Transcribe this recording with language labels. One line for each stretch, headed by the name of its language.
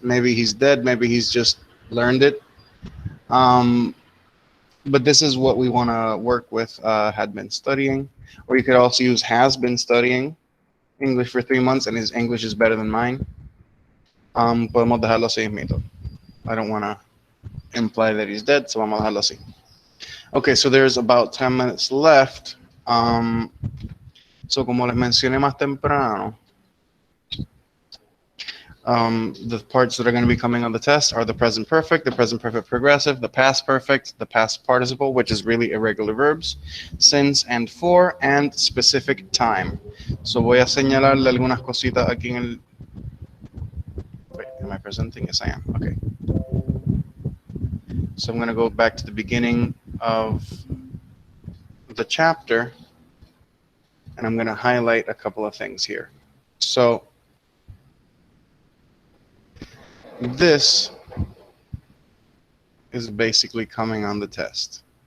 English: Maybe he's dead, maybe he's just learned it. But this is what we want to work with, had been studying. Or you could also use has been studying English for 3 months and his English is better than mine.
Spanish: Podemos dejarlo así mismo.
English: I don't want to imply that he's dead, so
Spanish: vamos a dejarlo así.
English: Okay, so there's about 10 minutes left. So
Spanish: como les mencioné más temprano,
English: the parts that are going to be coming on the test are the present perfect progressive, the past perfect, the past participle, which is really irregular verbs, since and for, and specific time.
Spanish: So voy a señalarle algunas cositas aquí en el...
English: Wait, am I presenting? Yes, I am. Okay. So I'm going to go back to the beginning of the chapter, and I'm going to highlight a couple of things here. So this is basically coming on the test.